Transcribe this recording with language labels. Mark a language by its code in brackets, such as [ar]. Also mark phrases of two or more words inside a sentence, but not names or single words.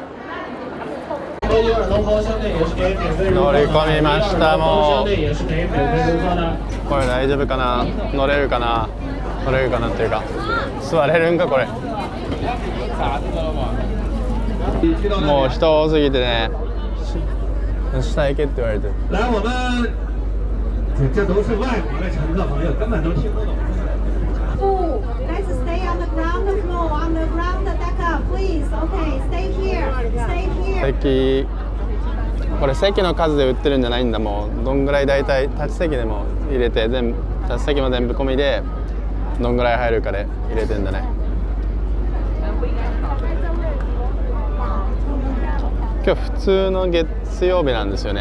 [ja] 乗り込みました。もうこれ大丈夫かな、乗れるかなっていうか座れるんかこれ。もう人多すぎてね、下行けって言われてる。 [zh] 这都是外国的乘客朋友，根本都听不懂。 [en] Let's stay on the ground floor, on the ground deck, please. Okay, stay here, stay here. [ja] これ席の数で売ってるんじゃないんだ。もうどんぐらい大体立ち席でも入れて、立ち席も全部込みでどんぐらい入るかで入れてんだね。今日普通の月曜日なんですよね。